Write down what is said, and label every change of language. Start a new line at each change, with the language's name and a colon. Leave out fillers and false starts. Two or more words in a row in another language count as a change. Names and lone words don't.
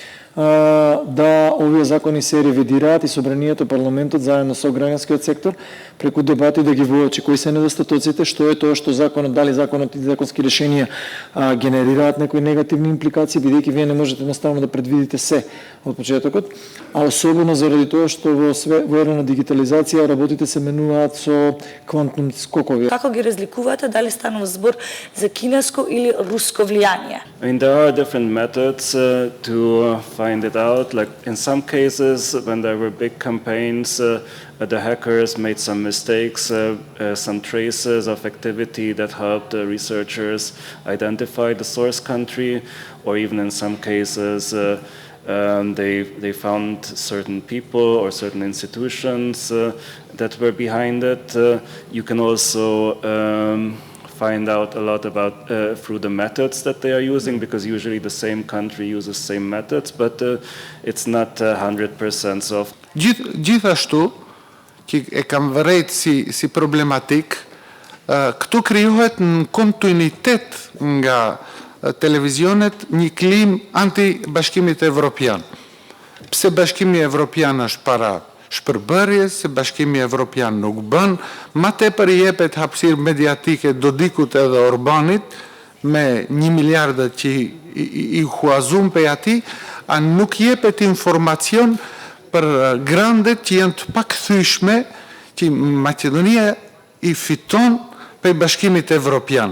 Macedonian: да овие закони се ревидираат и собранието, парламентот заедно со граѓанскиот сектор преку дебати да ги воочи кои се недостатоците, што е тоа што законот, дали законот и законски решенија генерираат некои негативни импликации, бидејќи вие не можете едноставно да предвидите се од почетокот, а особено заради тоа што во ера на дигитализација работите се менуваат со квантум скокови. Како ги разликувате, дали станува збор за кинеско или руско влијание?
English: I mean, there are different methods to find it out. Like in some cases, when there were big campaigns, the hackers made some mistakes, some traces of activity that helped the researchers identify the source country, or even in some cases, they found certain people or certain institutions that were behind it. You can also find out a lot about through the methods that they are using, because usually the same country uses same methods, but it's not 100% soft.
Albanian: Gjithashtu, që e kam vërejt si problematik, këtu krijohet në kontinuitet nga televizionet një klim anti-Bashkimit Evropian. Pse Bashkimi Evropian është para shpërbërjes, se Bashkimi Evropian nuk bën, ma tepër i jepet hapësirë mediatike Dodikut edhe Orbanit me 1 miliardat që i huazum pe ati, a nuk jepet informacion për grandet që janë të pakthyeshme që Maqedonia i fiton pe Bashkimit Evropian.